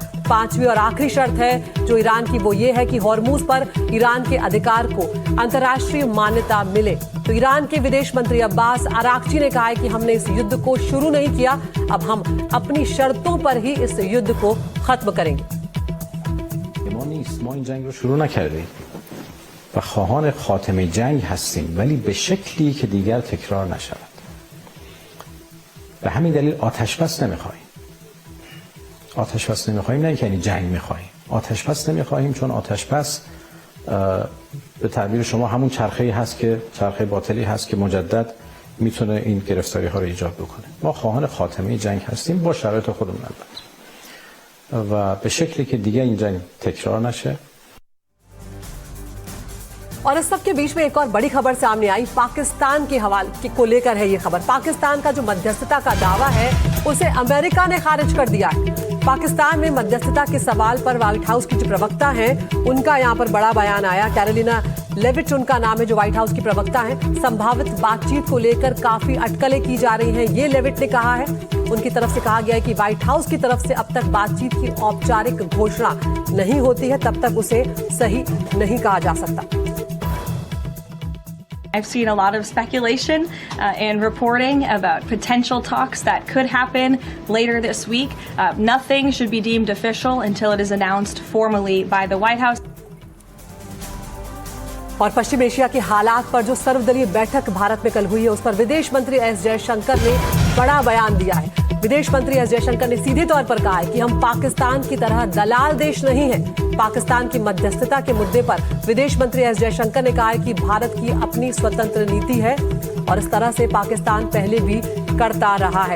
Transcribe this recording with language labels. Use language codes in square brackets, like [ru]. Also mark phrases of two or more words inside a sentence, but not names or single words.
[hi] 5वीं और आखिरी शर्त है जो ईरान की, वो ये है कि हॉर्मुज पर ईरान के अधिकार को अंतर्राष्ट्रीय मान्यता मिले। तो ईरान के विदेश मंत्री अब्बास अराक्ची ने कहा है कि हमने इस युद्ध को शुरू नहीं किया, अब हम अपनी शर्तों पर ही इस युद्ध को खत्म करेंगे। [fa] و خواهان خاتمه جنگ هستیم، ولی به شکلی که دیگر تکرار نشود. به همین دلیل آتش بس نمیخواهیم. آتش بس نمیخواهیم نه یعنی جنگ میخواهیم. آتش بس نمیخواهیم چون آتش بس به تعبیر شما همون چرخه‌ای هست که چرخه باطلی هست که مجدد میتونه این گرفتاری ها رو ایجاد بکنه. ما خواهان خاتمه جنگ هستیم با شرایط خودمون البته. و به شکلی که دیگر این جنگ تکرار نشه. [hi] और इस सब के बीच में एक और बड़ी खबर सामने आई, पाकिस्तान के हवाले को लेकर है ये खबर। पाकिस्तान का जो मध्यस्थता का दावा है उसे अमेरिका ने खारिज कर दिया है। पाकिस्तान में मध्यस्थता के सवाल पर व्हाइट हाउस की जो प्रवक्ता हैं उनका यहाँ पर बड़ा बयान आया। कैरोलिना लेविट उनका नाम है, जो व्हाइट हाउस की प्रवक्ता हैं। संभावित बातचीत को लेकर काफी अटकलें की जा रही हैं, ये लेविट ने कहा है। उनकी तरफ से कहा गया है कि व्हाइट हाउस की तरफ से अब तक बातचीत की औपचारिक घोषणा नहीं होती है, तब तक उसे सही नहीं कहा जा सकता। [en] I've seen a lot of speculation and reporting about potential talks that could happen later this week. Nothing should be deemed official until it is announced formally by the White House. [hi] और पश्चिम एशिया के हालात पर जो सर्वदलीय बैठक भारत में कल हुई है, उस पर विदेश मंत्री एस जयशंकर ने बड़ा बयान दिया है। विदेश मंत्री एस जयशंकर ने सीधे तौर पर कहा है कि हम पाकिस्तान की तरह दलाल देश नहीं हैं। पाकिस्तान की मध्यस्थता के मुद्दे पर विदेश मंत्री एस जयशंकर ने कहा है कि भारत की अपनी स्वतंत्र नीति है और इस तरह से पाकिस्तान पहले भी करता रहा है।